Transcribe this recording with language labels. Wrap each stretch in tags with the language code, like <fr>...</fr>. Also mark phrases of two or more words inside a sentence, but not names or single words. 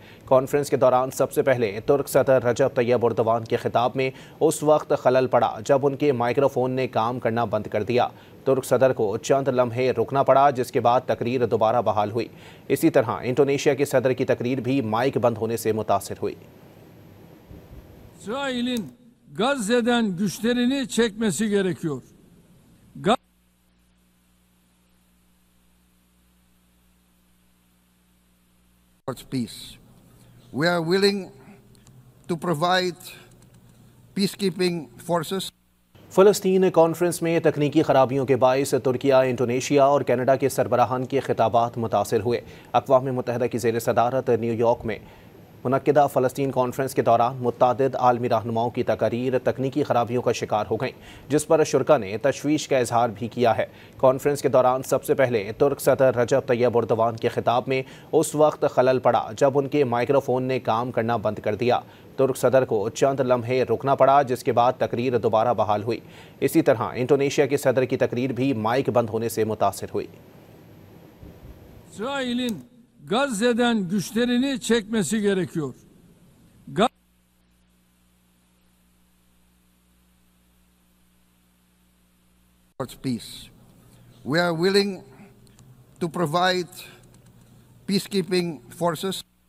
<ur>کانفرنس کے دوران سب سے پہلے ترک صدر رجب طیب اردوان کے خطاب میں اس وقت خلل پڑا جب ان کے مائیکروفون نے کام کرنا بند کر دیا۔ ترک صدر کو چند لمحے رکنا پڑا، جس کے بعد تقریر دوبارہ بحال ہوئی۔ اسی طرح انڈونیشیا کے صدر کی تقریر بھی مائک بند ہونے سے متاثر ہوئی۔</ur> <tr>İsrail'in Gazze'den güçlerini çekmesi gerekiyor.</tr> <en>Peace. We are willing to provide peacekeeping forces.</en> <ur>فلسطین کانفرنس میں تکنیکی خرابیوں کے باعث ترکیہ، انڈونیشیا اور کینیڈا کے سربراہان کے خطابات متاثر ہوئے۔ اقوام متحدہ کی زیر صدارت نیو یارک میں منعقدہ فلسطین کانفرنس کے دوران متعدد عالمی رہنماؤں کی تقاریر تکنیکی خرابیوں کا شکار ہو گئیں، جس پر شرکاء نے تشویش کا اظہار بھی کیا ہے۔ کانفرنس کے دوران سب سے پہلے ترک صدر رجب طیب اردوان کے خطاب میں اس وقت خلل پڑا جب ان کے مائیکروفون نے کام کرنا بند کر دیا۔ ترک صدر کو چند لمحے رکنا پڑا، جس کے بعد تقریر دوبارہ بحال ہوئی۔ اسی طرح انڈونیشیا کے صدر کی تقریر بھی مائک بند ہونے سے متاثر ہوئی۔</ur> <tr>İsrail'in Gazze'den güçlerini çekmesi gerekiyor.</tr> <en>Peace. We are willing to provide peacekeeping forces.</en>